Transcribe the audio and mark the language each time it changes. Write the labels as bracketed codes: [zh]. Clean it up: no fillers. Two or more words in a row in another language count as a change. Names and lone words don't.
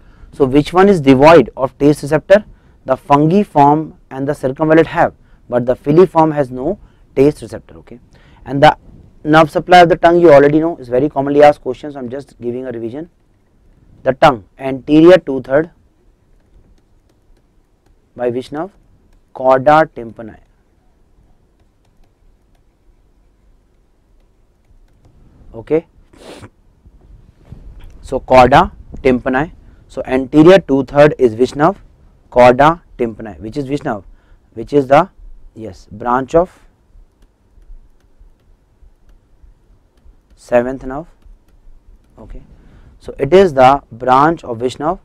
[en] So which one is devoid of taste receptor? The fungiform and the circumvallate have, but the filiform has no taste receptor. Okay, and the nerve supply of the tongue you already know, is very commonly asked questions. I am just giving a revision. The tongue, anterior 2/3 by which nerve? Chorda tympani. Okay, so chorda tympani. So anterior 2/3 is which nerve? Chorda tympani, which is which nerve? Which is the, yes, branch of 7th nerve. Okay, so it is the branch of which nerve?